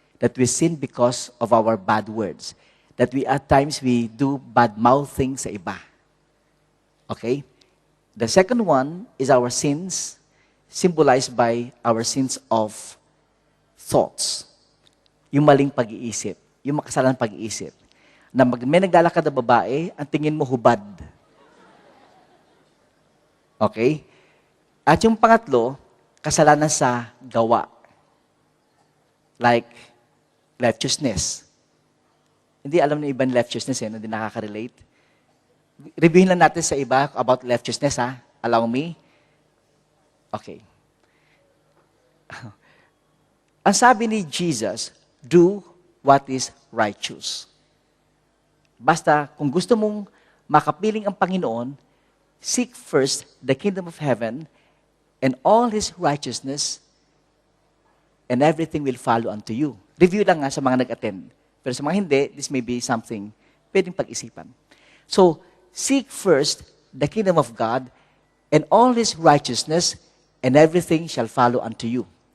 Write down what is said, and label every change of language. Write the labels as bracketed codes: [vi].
[en] That we sin because of our bad words. That at times we do bad mouthing [tl] sa iba. [en] Okay? The second one is our sins, symbolized by our sins of thoughts. [tl] Yung maling pag-iisip. Yung makasalanang pag-iisip. Na may naglalakad na babae, ang tingin mo hubad. Okay? At yung pangatlo, kasalanan sa gawa. Like, leftiousness. Hindi alam ng ibang leftiousness hindi nakaka-relate. Reviewin lang natin sa iba about leftiousness, ha? [en] Allow me. [tl] Okay. Ang sabi ni [en] Jesus, do what is righteous. [tl] Basta, kung gusto mong makapiling ang Panginoon, [en] seek first the kingdom of heaven and all His righteousness, and everything will follow unto you. [tl] Review lang nga sa mga nag-attend. Pero sa mga hindi, [en] this may be something [tl] pwedeng pag-isipan. [en] So, seek first the kingdom of God and all His righteousness, and everything shall follow unto you.